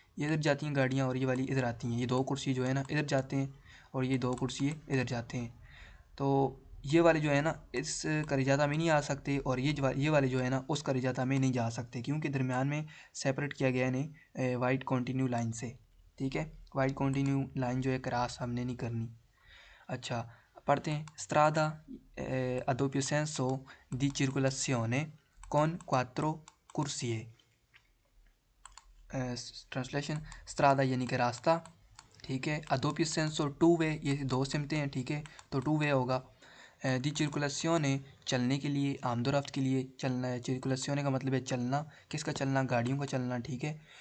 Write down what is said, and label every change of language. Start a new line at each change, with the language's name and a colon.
Hindi: ये इधर जाती हैं गाड़ियाँ और ये वाली इधर आती हैं। ये दो कुर्सी जो है ना इधर जाते हैं, और ये दो कुर्सी इधर जाते हैं। तो ये वाले जो है ना इस करिजाता में नहीं आ सकते, और ये वाले जो है ना उस करिजाता में नहीं जा सकते, क्योंकि दरमियान में सेपरेट किया गया है इन्हें वाइट कंटिन्यू लाइन से, ठीक है। वाइट कंटिन्यू लाइन जो है क्रॉस हमने नहीं करनी। अच्छा, पढ़ते हैं।
Italian: स्ट्रादा a doppio senso di circolazione con quattro corsie।
Hindi: Translation, स्ट्रादा यानी कि रास्ता, ठीक है।
Italian: अदोपि सेंसो
Hindi: टू वे, ये दो सिमतें हैं, ठीक है, तो टू वे होगा।
Italian: दी चिरकुलेसियोने
Hindi: चलने के लिए, आमदोरफ्त के लिए चलना है। चिरकुलेसियोने का मतलब है चलना, किसका चलना, गाड़ियों का चलना, ठीक है।